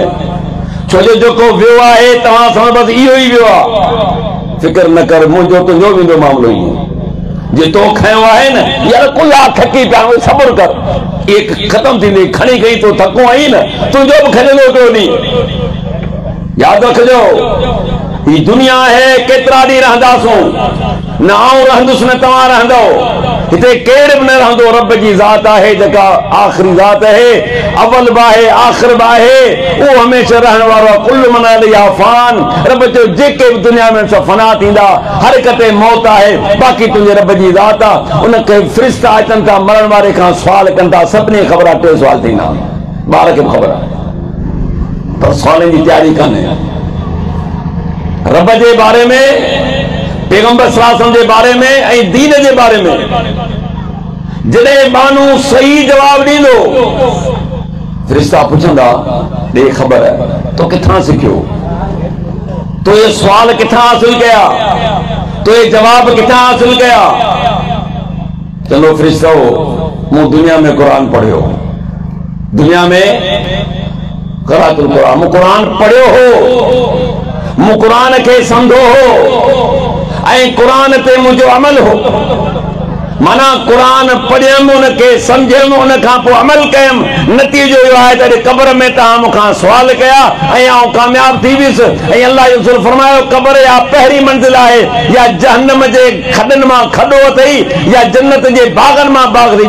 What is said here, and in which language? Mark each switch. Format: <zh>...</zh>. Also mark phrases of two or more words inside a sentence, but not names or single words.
<sd>छो जो जेको वियो आहे तव्हां सां बसि इहो ई वियो आहे, फिक्र न कर, मुंहिंजो तुंहिंजो वेंदो मामलो ई जे तो खयो आहे न, यार कोई आ थकी पिया सब्र कर, एक खत्म थींदी खणी गई तो थको आई न, तुंहिंजो बि खणंदो पियो नी। याद रखजो ही दुनिया है, केतिरा ॾींहं रहंदासूं, न आऊं रहंदुसि न तव्हां रहंदो, हिते केर बि न रहंदो। रब जी ज़ात आहे जेका आख़िरी ज़ात आहे, अवल बि आहे आख़िर बि आहे, उहो हमेशह रहण वारो आहे।</sd> <ar>كُلُّ مَنْ عَلَيْهَا فَانٍ,</ar> <sd>रब जो जेके बि दुनिया में सब फना थींदा, हर हिक ते मौत आहे, बाक़ी तुंहिंजे रब जी ज़ात आहे। उनखे फ़रिश्ता अचनि था, मरण वारे खां सुवाल कनि था, सभिनी ख़बर आहे 3 सुवाल थींदा, ॿार खे बि ख़बर आहे, पर सुवालनि जी तयारी कान्हे। रब जे बारे में, पैगंबर</sd> <ar>صلى الله عليه وسلم</ar> <sd>जे बारे में ऐं दीन जे बारे में जॾहिं माण्हू सही जवाब ॾींदो, फ़रिश्ता पुछंदा ॾे ख़बर तो किथां सिखियो, तो ये सवाल किथां हासिल कया, तो ये जवाब किथां हासिल कया? चलो फ़रिश्तो मूं दुनिया में कुरान पढ़ियो, दुनिया में</sd> <ar>قراءة القرآن,</ar> <sd>मूं कुरान पढ़ियो हो, मूं कुरान के समझो हो ऐं कुरान ते मुझो अमल हो। माना कुरान पढ़ियमि, उनके समझियमि, उन खां पोइ अमल कयमि, नतीजो इहो आहे त क़ब्र में तव्हां मूंखां सुवाल कया ऐं आउं कामयाब थी वियुसि। ऐं अल्लाह जो रसूल फरमायो क़ब्र या पहिरीं मंज़िल आहे, या जहन्नम जे खॾनि मां खॾो अथई, या जन्नत जे बाग़नि मां बाग़ अथई।</sd>